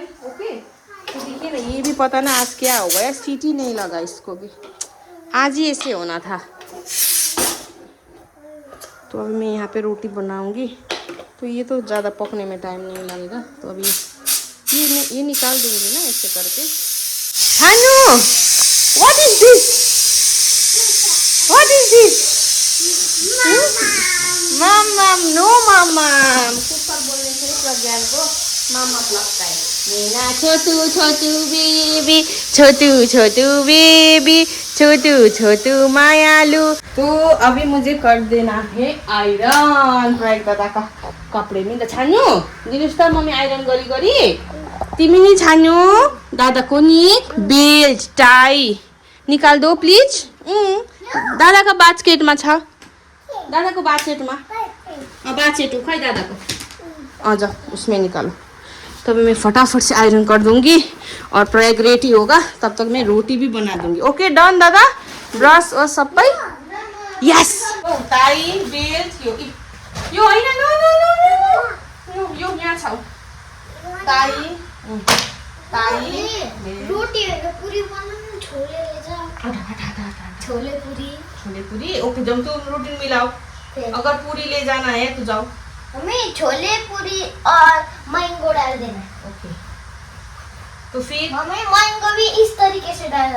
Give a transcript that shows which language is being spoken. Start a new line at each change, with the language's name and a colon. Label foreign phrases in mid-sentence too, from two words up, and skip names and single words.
Hindi: ओके तो देखिए ना ये भी पता ना आज क्या हो गया। सीटी नहीं लगा इसको भी। आज ही ऐसे होना था। तो अभी मैं यहाँ पे रोटी बनाऊंगी। तो ये तो ज़्यादा पकने में टाइम नहीं लगेगा। तो अभी ये निकाल दूंगी ना ऐसे करके। छानू,
English: What is this? What is this? मम्मम, नो मम्मम।
Hindi: कुकर बोलने से प्रज्ञान को मम्मा लगता है।
Nepali: मीना छोटू छोटू बेबी, छोटू छोटू बेबी, छोटू छोटू मायालू।
Hindi: तो अभी मुझे कर देना है आइरन प्रयोग दादा का कपड़े में।
Nepali: त छान्नु दिनुस् त मम्मी आइरन गरी गरी। तिमी नि छान्नु दादाको नि बेल्ट टाई
Hindi: निकाल दो
Nepali: प्लिज। दादाको बास्केटमा छ, दादाको बास्केटमा। बास्केट खै दादाको।
Hindi: आजा उसमें निकालो। तभी मैं फटाफट से आयरन कर दूंगी और प्रयाग रेडी होगा तब तक मैं रोटी भी बना दूंगी।
English: OK done
Hindi: दादा। ब्रश और सब पे यस।
Nepali: टाई बेल्ट यो हैन,
English: no no no no
Nepali: यो यहाँ छ। टाई रोटी हैन पूरी बनाउनु।
Hindi: छोले ले जा। छोले पूरी। ओके जब तुम रूटीन मिलाओ। अगर पूरी ले जाना है तो जाओ। हमें छोले पूरी और मैंगो डाल देना। ओके तो फिर हमें मैंगो भी इस तरीके से डालना।